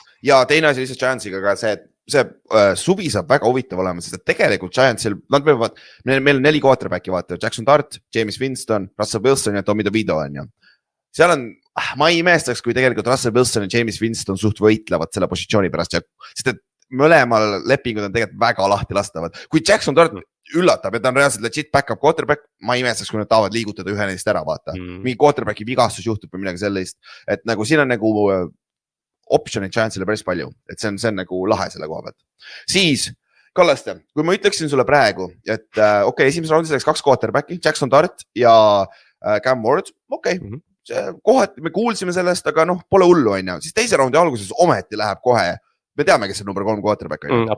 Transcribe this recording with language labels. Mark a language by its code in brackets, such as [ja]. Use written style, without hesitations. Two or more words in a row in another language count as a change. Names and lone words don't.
[et] Ja teine asi lihtsalt Giantsiga ka see, suvi saab väga huvitav olema, sest tegelikult Giantsil, meil on 4 quarterbacki vaata, Jackson Dart, James Winston, Russell Wilson ja Tommy DeVito on ju. Seal on, ma ei imestaks, kui tegelikult Russell Wilson ja James Winston suht võitlevad selle positsiooni pärast, sest et mõlemal lepingud on tegelikult väga lahti lastavad. Kui Jackson Dart üllatab, et ta on reaalselt [en] legit back-up quarterback, [et] ma ei imestaks, kui nad tahavad liigutada ühe neist ära, vaata. Mingi quarterbacki vigastus juhtub või midagi sellist, et nagu siin on nagu optionid Giantsile päris palju, et see on nagu lahe selle koha pealt. Siis, Kallaste, kui ma ütleksin sulle praegu, et esimeses raundis läks 2 quarterbacki, Jackson Dart ja Cam Ward, kohati me kuulsime sellest, aga noh, pole hullu on ju, siis teise raundi alguses ometi läheb kohe, me teame, kes on number 3 quarterback on ju.